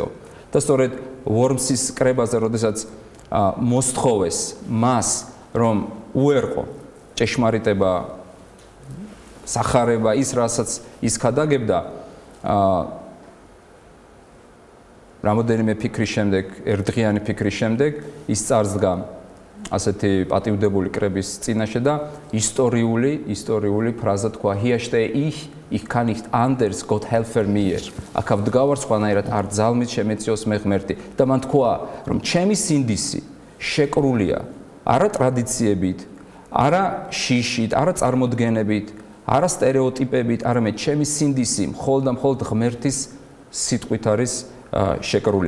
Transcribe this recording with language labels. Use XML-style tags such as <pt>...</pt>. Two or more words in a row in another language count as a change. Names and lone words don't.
<ka>და სწორედ ვორმსის კრებაზე, როდესაც მოსთხოვეს მას, რომ უერყო ჭეშმარიტება, სახარება ის, რასაც ის ქადაგებდა, რამოდენიმე ფიქრის შემდეგ, ერთდღიანი ფიქრის შემდეგ ის წარსდგა ასეთი პატივდებული კრების წინაშე და ისტორიული ფრაზა თქვა</ka> <de>hier stehe ich kann nicht anders Gott helfe mir</de> <ka>აქ ვდგავარ სხვანაირად არ ძალმით შემეციოს მე ღმერთი და მან თქვა რომ ჩემი სინდისი შეკრულია არა ტრადიციებით არა შიშით არა წარმოდგენებით არა სტერეოტიპებით არამედ ჩემი სინდისი მხოლოდ და მხოლოდ ღმერთის სიტყვით არის შეკრული</ka>